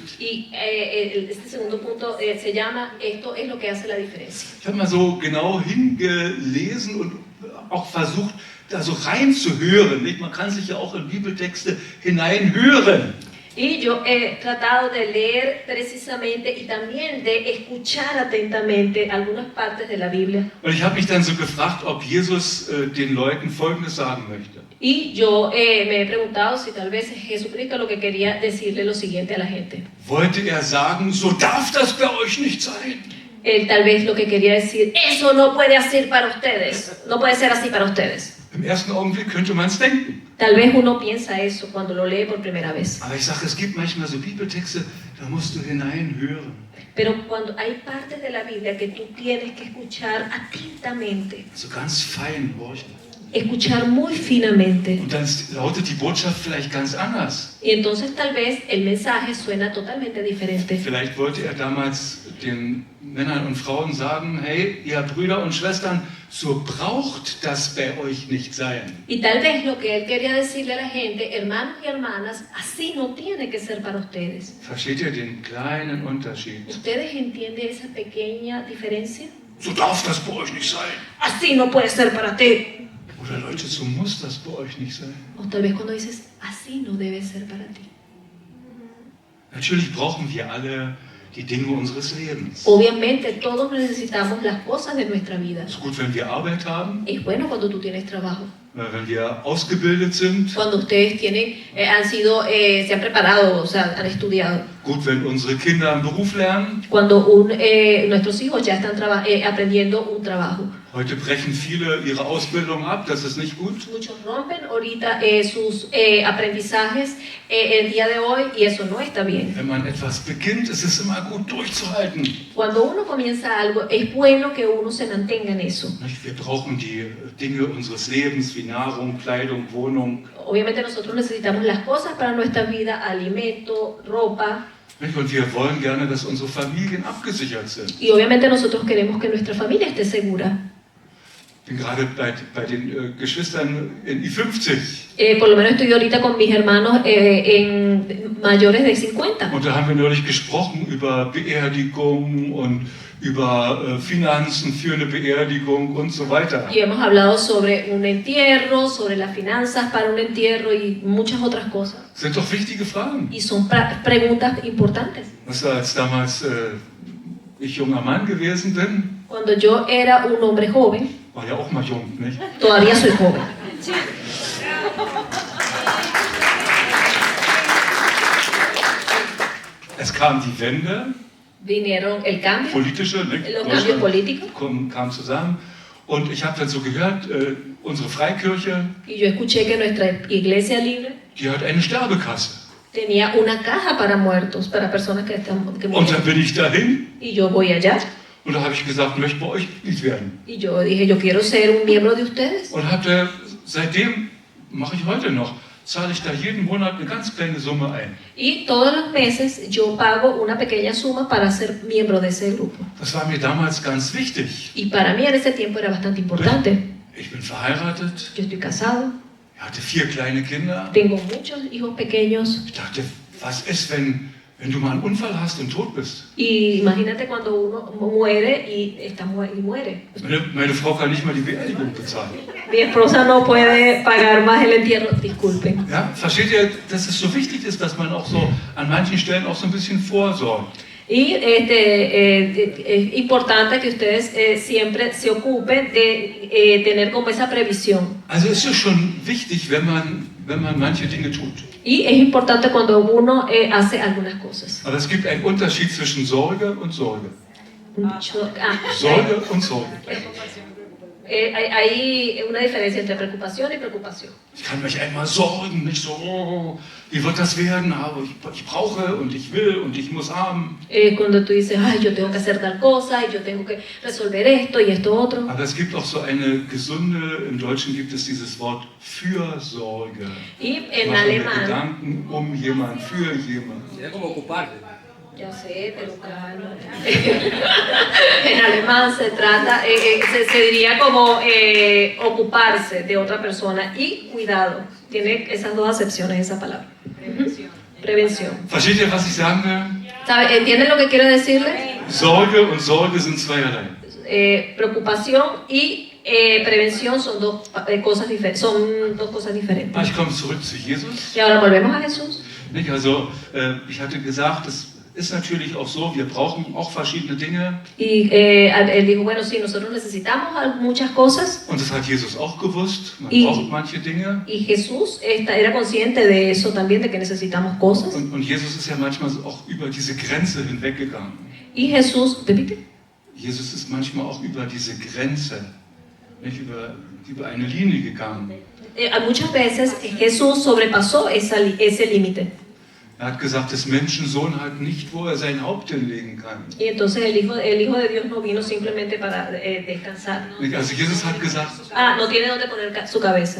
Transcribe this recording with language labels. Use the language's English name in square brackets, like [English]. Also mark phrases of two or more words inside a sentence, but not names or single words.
[Spanish] Y este segundo punto se llama, esto es lo que hace la diferencia. [German] Ich habe mal so genau hingelesen und auch versucht, da so reinzuhören. Man kann sich ja auch in Bibeltexte hineinhören. [Spanish] Y yo he tratado de leer precisamente y también de escuchar atentamente algunas partes de la Biblia. [German] Und ich habe mich dann so gefragt, ob Jesus den Leuten Folgendes sagen möchte. [Spanish] Y yo me he preguntado si tal vez Jesucristo lo que quería decirle lo siguiente a la gente. [German] Wollte er sagen, so darf das bei euch nicht sein? [Spanish] Él tal vez lo que quería decir, eso no puede ser para ustedes, no puede ser así para ustedes. [German] Im ersten Augenblick könnte man es denken. [Spanish] Tal vez uno piensa eso cuando lo lee por primera vez. [German] Aber ich sage, es gibt manchmal so Bibeltexte, da musst du hineinhören. [Spanish] Pero cuando hay partes de la Biblia que tú tienes que escuchar atentamente, [German] So ganz fein horchen. [Spanish] escuchar muy finamente. [German] Und dann lautet die Botschaft vielleicht ganz anders. [Spanish] Y entonces tal vez el mensaje suena totalmente diferente. [German] Vielleicht wollte er damals den Männern und Frauen sagen, hey, ihr Brüder und Schwestern, so braucht das bei euch nicht sein. [Spanish] Y tal vez lo que él quería decirle a la gente, hermanos y hermanas, así no tiene que ser para ustedes. [German] Versteht ihr den kleinen Unterschied? [Spanish] ¿Ustedes entienden esa pequeña diferencia? [German] So darf das bei euch nicht sein. [Spanish] Así no puede ser para ti. [German] Oder Leute, so muss das bei euch nicht sein. [Spanish] O tal vez cuando dices, así no debe ser para ti. [German] Natürlich brauchen wir alle die Dinge unseres Lebens. [Spanish] Obviamente todos necesitamos las cosas de nuestra vida. [German] Es ist gut, wenn wir Arbeit haben, [Spanish] Es bueno cuando tú tienes trabajo. [German] wenn wir ausgebildet sind. [Spanish] Cuando ustedes tienen, se han preparado, o sea, han estudiado. [German] Gut, wenn unsere Kinder einen Beruf lernen. [Spanish] Cuando nuestros hijos ya están aprendiendo un trabajo. [German] Heute brechen viele ihre Ausbildung ab, das ist nicht gut. [Spanish] Muchos rompen ahorita sus aprendizajes el día de hoy y eso no está bien. [German] Wenn man etwas beginnt, ist es immer gut durchzuhalten. [Spanish] Cuando uno comienza algo, es bueno que uno se mantenga en eso. [German] Nicht? Wir brauchen die Dinge unseres Lebens wie Nahrung, Kleidung, Wohnung. [Spanish] Obviamente nosotros necesitamos las cosas para nuestra vida, alimento, ropa. [German] Nicht? Und wir wollen gerne, dass unsere Familien abgesichert sind. [Spanish] Y obviamente nosotros queremos que nuestra familia esté segura. [German] Ich bin gerade bei den Geschwistern in I50. [Spanish] Por lo menos estoy ahorita con mis hermanos en mayores de 50. [German] Und da haben wir neulich gesprochen über Beerdigung und über Finanzen für eine Beerdigung und so weiter. [Spanish] Y hemos hablado sobre un entierro, sobre las finanzas para un entierro y muchas otras cosas. [German] Das sind doch wichtige Fragen. [Spanish] Y son preguntas importantes. [German] Was als damals ich junger Mann gewesen bin, [Spanish] Cuando yo era un hombre joven, [German] war ja auch mal jung, nicht? [Spanish] todavía soy joven. [German] Es kam die Wende, [Spanish] Vinieron el cambio, [German] politische, nicht? [Spanish] los cambios políticos. [German] Kam zusammen. Und ich habe dann so gehört, unsere Freikirche, [Spanish] Y yo escuché que nuestra iglesia libre [German] die hat eine Sterbekasse. [Spanish] tenía una caja para muertos, para personas que [German] Und dann [Spanish] murieron. [German] bin ich dahin [Spanish] Y yo voy allá [German] und da habe ich gesagt, möchte bei euch Mitglied werden. [Spanish] y yo dije, yo quiero ser un miembro de ustedes. [German] Und seitdem mache ich heute noch, zahle ich da jeden Monat eine ganz kleine Summe ein. [Spanish] Y todos los meses yo pago una pequeña suma para ser miembro de ese grupo. [German] Das war mir damals ganz wichtig. [Spanish] Y para mí en ese tiempo era bastante importante. [German] Ich bin verheiratet, [Spanish] Yo estoy casado, [German] ich hatte 4 kleine Kinder. [Spanish] tengo muchos hijos pequeños. [German] Ich dachte, was ist, wenn du mal einen Unfall hast und tot bist? [Spanish] Y imagínate cuando uno muere y muere. [German] Meine Frau kann nicht mal die Beerdigung bezahlen. [Spanish] Mi esposa no puede pagar más el entierro, disculpen. [German] Ja, versteht ihr, dass es so wichtig ist, dass man auch so an manchen Stellen auch so ein bisschen vorsorgt? [Spanish] Y es importante que ustedes siempre se ocupen de tener como esa previsión. [German] Also es ist schon wichtig, wenn man manche Dinge tut. [Spanish] Y es importante cuando uno hace algunas cosas. [German] Aber es gibt einen Unterschied zwischen Sorge und Sorge. Sorge und Sorge. [Spanish] Hay una diferencia entre preocupación y preocupación. [German] Ich kann mich einmal sorgen, nicht so, oh, wie wird das werden, aber ich brauche und ich will und ich muss haben. [Spanish] Cuando tú dices, ay, yo tengo que hacer tal cosa y yo tengo que resolver esto y esto otro. [German] Aber es gibt auch so eine gesunde, im Deutschen gibt es dieses Wort Fürsorge. [Spanish] Y en [German] Machen wir [Spanish] alemán, [German] Gedanken jemand, für jemand. [Spanish] Sería como ocuparte. ya sé, pero claro. En alemán se trata, se diría como ocuparse de otra persona y cuidado. Tiene esas dos acepciones esa palabra. Prevención. [German] Versteht ihr, was ich sagen will? [Spanish] ¿Sabe? ¿Entienden lo que quiero decirles? [German] Sorge und Sorge sind zweierlei. [Spanish] Preocupación y prevención son dos cosas diferentes. [German] Ich komme zurück zu Jesus. [Spanish] Y ahora volvemos a Jesús. [German] Nicht? Also, ich hatte gesagt, dass ist natürlich auch so, wir brauchen auch verschiedene Dinge. [Spanish] Y él dijo, bueno, sí, nosotros necesitamos muchas cosas. [German] Und das hat Jesus auch gewusst. Man [Spanish] Y- [German] braucht manche Dinge. [Spanish] Y Jesús era consciente de eso también, de que necesitamos cosas. [German] Und Jesus ist ja manchmal auch über diese Grenze hinweggegangen. [Spanish] Y Jesús, repite. [German] Jesus ist manchmal auch über diese Grenze, nicht über eine Linie gegangen. [Spanish] Muchas veces Jesús sobrepasó ese límite. [German] Er hat gesagt, dass Menschensohn hat nicht, wo er sein Haupt hinlegen kann. [Spanish] Y entonces el hijo de Dios no vino simplemente para descansar. [German] Also Jesus hat gesagt, [Spanish] No tiene donde poner su cabeza.